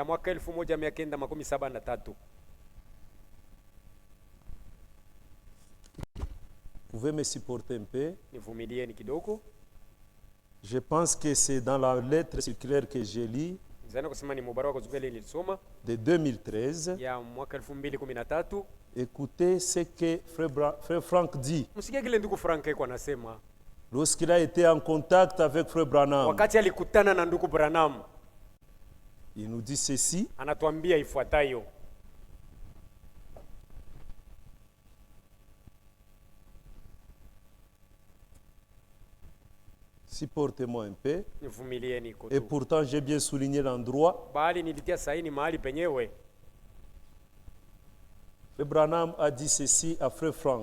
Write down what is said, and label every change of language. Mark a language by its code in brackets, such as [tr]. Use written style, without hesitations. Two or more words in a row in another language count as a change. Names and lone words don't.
[fr] Vous pouvez me supporter un peu. Je pense que c'est dans la lettre circulaire que j'ai lue de 2013. Écoutez ce que frère Frank dit. [sw] Msikie kile ndugu Frank eko anasema. [fr] Lorsqu'il a été en contact avec frère Branham, [sw] wakati alikutana na ndugu Branham, [fr] il nous dit ceci. [sw] Anatuambia ifuatayo. [fr] Supportez-moi un peu. Et pourtant, j'ai bien souligné l'endroit. Frère Branham a dit ceci à frère Frank.